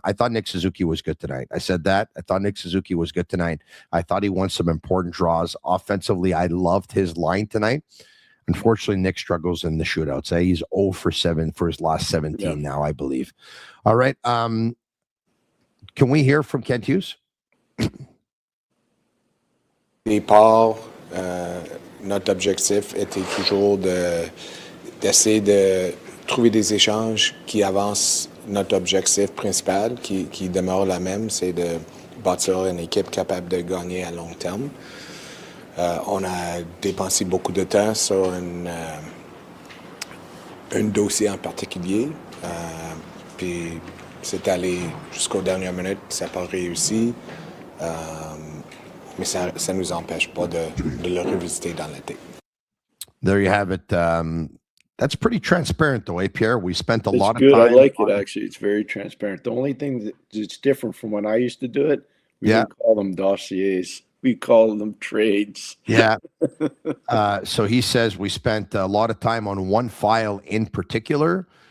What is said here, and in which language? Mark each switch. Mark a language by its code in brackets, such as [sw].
[en] I thought Nick Suzuki was good tonight. I said that. I thought Nick Suzuki was good tonight. I thought he won some important draws. Offensively, I loved his line tonight. Unfortunately, Nick struggles in the shootouts. He's 0 for 7 for his last 17 now, I believe. All right. Can we hear from Kent Hughes? [fr] Départ, notre objectif était toujours d'essayer de trouver des échanges qui avancent notre objectif principal, qui demeure la même, c'est de bâtir une équipe capable de gagner à long terme. On a dépensé beaucoup de temps sur un dossier en particulier, puis c'est allé jusqu'aux dernières minutes, ça n'a pas réussi. Mais ça ne nous empêche pas de le revisiter dans l'été. [en] There you have it. That's pretty transparent, though, Pierre? We spent a lot of good. time. I like it, actually. It's very transparent. The only thing that's different from when I used to do it, we didn't call them dossiers. We call them trades. Yeah. So he says we spent a lot of time on one file in particular.